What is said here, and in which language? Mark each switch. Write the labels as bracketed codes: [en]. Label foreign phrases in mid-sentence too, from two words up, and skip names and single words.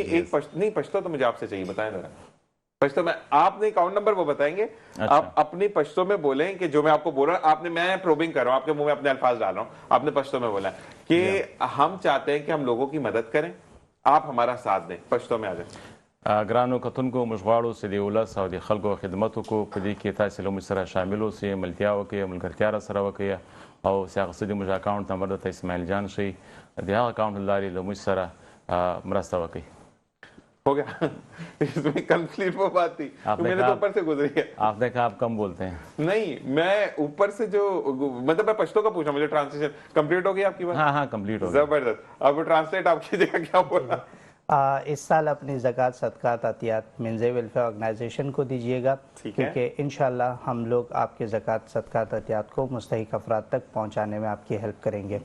[ur] نہیں، ایک نہیں، پشتو تو مجھے آپ سے چاہیے، بتائیں ذرا۔ پشتو میں آپ نے اکاؤنٹ نمبر وہ بتائیں گے. اچھا. آپ اپنی پشتو میں بولیں کہ جو میں آپ کو بول رہا ہوں، آپ نے، میں پروبنگ کر رہا ہوں، آپ کے منہ میں اپنے الفاظ ڈال رہا ہوں، آپ نے پشتو میں بولا کہ ہم چاہتے ہیں کہ ہم لوگوں کی مدد کریں، آپ ہمارا ساتھ دیں. پشتو میں آ جائے. [ps] ګرانو کتونکو موږ غواړو چې د ولس او د خلکو خدمت وکړو په دې کې تاسو له موږ سره شامل اوسئ ملتیا وکړئ ملګرتیا را سره وکړئ او سیاست د موږ اکاونټ نمبر د اسماعیل جان شي د هغه اکاونټ لاري له موږ سره مرسته وکړئ [ur] ہو گیا. اس میں کمپلیٹ وہ بات تھی تو میں نے تو اوپر سے گزری ہے. آپ نے کہا آپ کم بولتے ہیں. نہیں، میں اوپر سے جو مطلب میں پشتو کا پوچھا، مجھے ٹرانسلیشن کمپلیٹ ہو گئی آپ کی بات? ہاں ہاں کمپلیٹ ہو گئی. زبردست. اب ٹرانسلیٹ آپ کیجیے گا کیا بولا? اس سال اپنی زکات صدقات عطیات منزئی ویلفیئر آرگنائزیشن کو دیجیے گا، کیونکہ انشاءاللہ ہم لوگ آپ کے زکات صدقات عطیات کو مستحق افراد تک پہنچانے میں آپ کی ہیلپ کریں گے.